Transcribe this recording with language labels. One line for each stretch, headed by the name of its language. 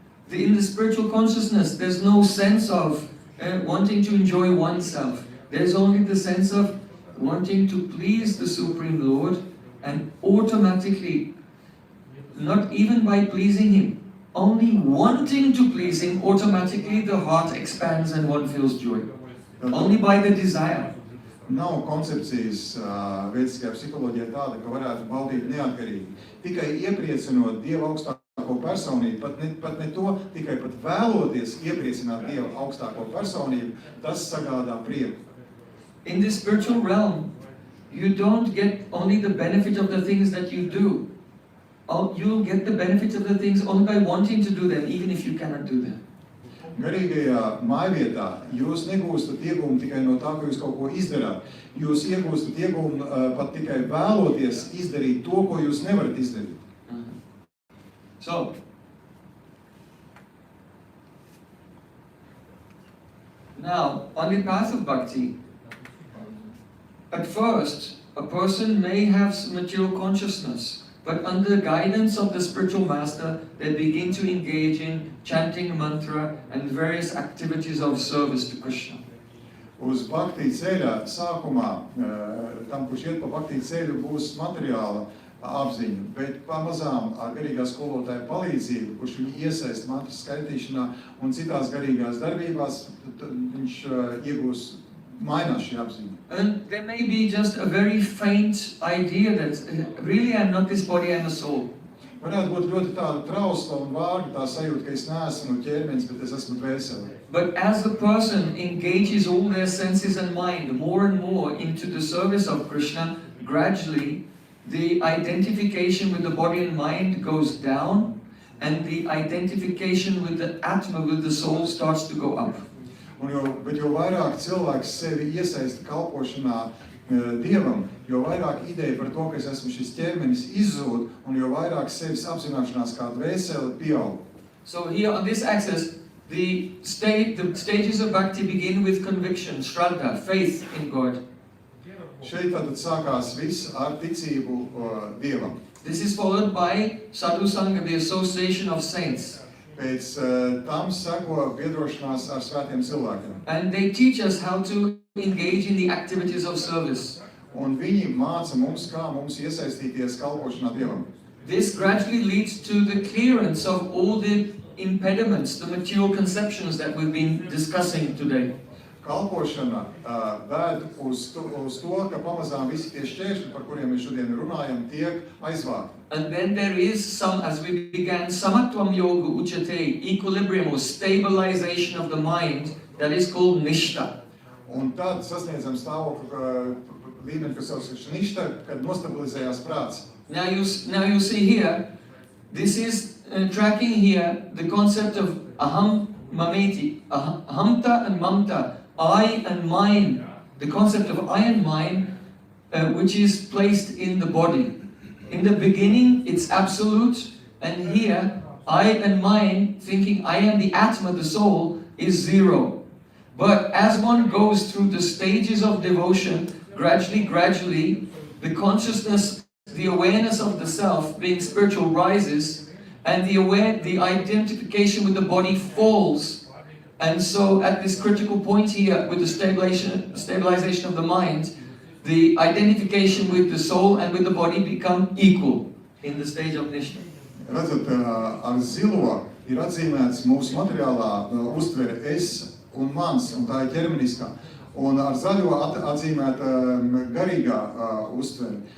English: In the spiritual consciousness, there's no sense of wanting to enjoy oneself. There's only the sense of wanting to please the Supreme Lord and automatically, not even by pleasing Him, only wanting to please Him, automatically the heart expands and one feels joy. Only by the desire.
Latvian: Nav koncepcijas vediskajā psiholoģijā tāda, ka varētu baudīt neatkarīgi. Tikai iepriecinot Dieva augstāko personību, pat ne to, tikai pat vēloties iepriecināt Dieva augstāko personību, tas sagādā prieku.
English: In this spiritual realm, you don't get only the benefit of the things that you do. You'll get the benefit of the things only by wanting to do them, even if you cannot do them.
Latvian: Garīgajā mājvietā jūs negūstat iegūmu tikai no tā, ka jūs kaut ko izdarāt. Jūs iegūstat iegūmu pat tikai vēloties izdarīt to, ko jūs nevarat izdarīt.
English: So, now, on the path of bhakti, at first, a person may have some material consciousness, but under the guidance of the spiritual master, they begin to engage in chanting mantra and various activities of service to Krishna.
Latvian: Uz bhakti ceļa sākumā, tam, kurš iet pa bhakti ceļu, būs materiāla apziņa, bet pamazām ar garīgā skolotāja palīdzību, kurš viņu iesaist mantras skaitīšanā un citās garīgās darbībās, viņš iegūs mainās šī apziņa.
English: And there may be just a very faint idea that really I'm not this body, I'm a soul.
Latvian: Varētu būt ļoti tāda trausla un vārga tā sajūta, ka es neesmu ķermenis, bet es esmu dvēsele.
English: But as the person engages all their senses and mind more and more into the service of Krishna, gradually the identification with the body and mind goes down and the identification with the Atma, with the soul, starts to go up.
Latvian: Bet jo vairāk cilvēks sevi iesaista kalpošanā Dievam, jo vairāk ideja par to, ka es esmu šis ķermenis, izzūd, un jo vairāk sevis apzināšanās kā dvēsele pieaug.
English: So here on this axis, the stages of bhakti begin with conviction, shraddha, faith in God.
Latvian: Šeit tātad sākās viss ar ticību Dievam.
English: This is followed by sadhu sangha, the association of saints.
Latvian: Pēc tam seko biedrošanās ar svētiem cilvēkiem.
English: And they teach us how to engage in the activities of service.
Latvian: Un viņi māca mums, kā mums iesaistīties kalpošanā Dievam.
English: This gradually leads to the clearance of all the impediments, the material conceptions that we've been discussing today.
Latvian: Kalpošana ved uz to, ka pamazām visi tie šķēršļi, par kuriem mēs šodien runājam, tiek aizvākti.
English: And then there is some, as we began,
Sanskrit: samatvam yoga uchate,
English: equilibrium or stabilization of the mind, that is called nishta.
Latvian: Un tad sasniedzam stāvokli līmeni, kas sauc nishta, kad nostabilizējās prāts.
English: Now you see here, this is tracking here the concept of aham mameti, ahamta and mamta, I and mine, the concept of I and mine, which is placed in the body. In the beginning, it's absolute, and here, I and mine, thinking I am the Atma, the soul, is zero. But as one goes through the stages of devotion, gradually, the consciousness, the awareness of the self, being spiritual, rises, and the identification with the body falls. And so at this critical point here, with the stabilization of the mind, the identification with the soul and with the body become equal in the stage of nishta.
Latvian: Redzat, ar zilo ir atzīmēts mūsu materiālā uztvere es un mans, un tā ir ķermeniskā. Un ar zaļo atzīmēta garīgā uztvere.